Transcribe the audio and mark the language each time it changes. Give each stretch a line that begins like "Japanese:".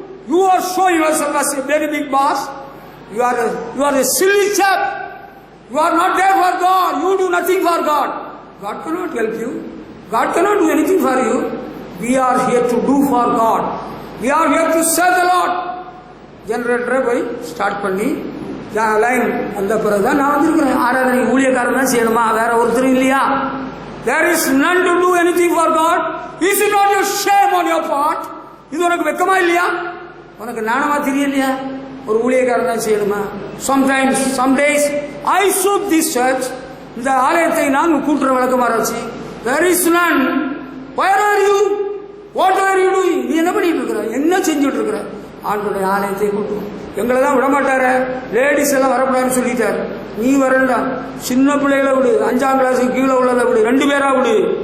English: You are showing yourself as a very big boss. You are a silly chap. You are not there for God. You do nothing for God. God cannot help you. God cannot do anything for you. We are here to do for God. We are here to serve the Lord.
Tamil: ஜெனரேட்டரை போய் start பண்ணி line வந்த பிறகுதான் நான் வந்திருக்கிறேன். ஆராதனை ஊழியக்காரன் தான் செய்யணுமா? வேற ஒருத்தரும் இல்லையா?
English: There is none to do anything for God. Is it not your shame on your part?
Tamil: இது உனக்கு வெக்கமா இல்லையா? உனக்கு நாணமா தெரியலையா? ஒரு ஊழியக்காரன் தான் செய்யணுமா?
English: Sometimes, some days I shook this church.
Tamil: இந்த ஆலயத்தை நான் கூட்டுற வழக்கமாராச்சு.
English: There is none. Where are you? What are you doing?
Tamil: நீ என்ன பண்ணிட்டு இருக்கிற? என்ன செஞ்சுட்டு இருக்கிற? ஆண்டோடைய ஆலயத்தை கூட்டும். எங்களை தான் விடமாட்டார. லேடிஸ் எல்லாம் வரக்கூடாதுன்னு சொல்லிட்டாரு. நீ வரண்டா. சின்ன பிள்ளைகளை விடு, 5ஆம் கிளாஸுக்கு கீழே உள்ளதை விடு, 2 பேரா விடு.